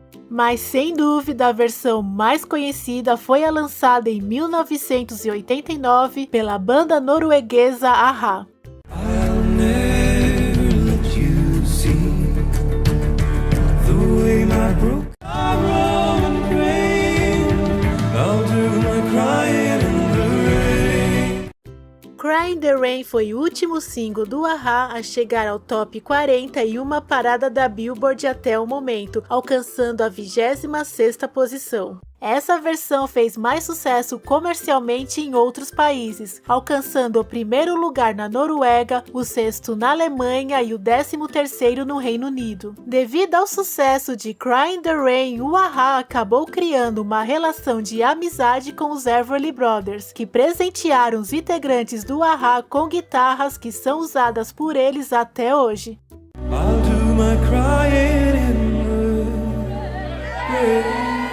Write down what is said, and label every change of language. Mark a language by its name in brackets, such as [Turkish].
[Portuguese] Mas sem dúvida a versão mais conhecida foi a lançada em 1989 pela banda norueguesa a-ha. [English] I'll never let you see the way my broken sorrow and pain. I'll do my crying in the rain. [Portuguese] Cry in the Rain foi o último single do a-ha a chegar ao top 40 em uma parada da Billboard até o momento, alcançando a 26ª posição. Essa versão fez mais sucesso comercialmente em outros países, alcançando o 1º lugar na Noruega, o 6º na Alemanha e o 13º no Reino Unido. Devido ao sucesso de Cry in the Rain, o a-ha acabou criando uma relação de amizade com os Everly Brothers, que presentearam os integrantes do a-ha com guitarras que são usadas por eles até hoje. [English] I'll do my crying in the rain.